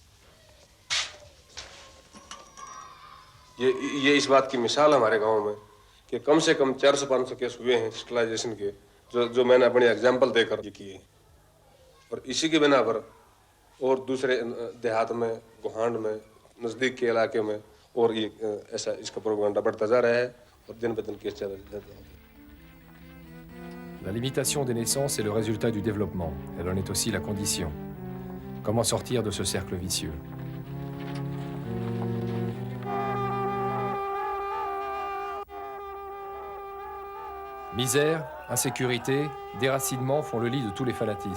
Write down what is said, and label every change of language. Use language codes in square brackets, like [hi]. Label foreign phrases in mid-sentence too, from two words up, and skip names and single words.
[hi] ये इस बात की मिसाल हमारे गांव में कि कम से कम 400-500 केस हुए हैं स्टरलाइजेशन के जो मैंने अपने एग्जाम्पल देकर किए और इसी के बिना पर और दूसरे देहात में, गुहांड में, नज़दीक के इलाके में और ये ऐसा इसका प्रोपेगेंडा बढ़ता जा रहा है और दिन ब दिन केस ज़्यादा जाते हैं। [fr] La limitation des naissances est le résultat du développement. Elle en est aussi la condition. Comment sortir de ce cercle vicieux ? Misère, insécurité, déracinement font le lit de tous les fanatismes.